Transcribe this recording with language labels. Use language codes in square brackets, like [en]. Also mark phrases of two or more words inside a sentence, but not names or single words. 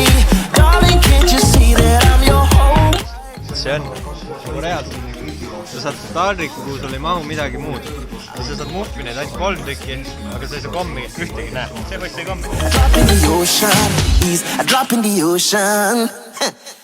[en] Darling, can't you see that I'm your home? [et] See on, nagu reaalselt. Sa saad taldriku, kuhu sul ei mahu midagi muud. Ja sa saad muffineid ainult 3 tükki, aga sa ei saa kommi ühtegi näe. See võiks ei kommi. [en] A drop in the ocean, he's a drop in the ocean.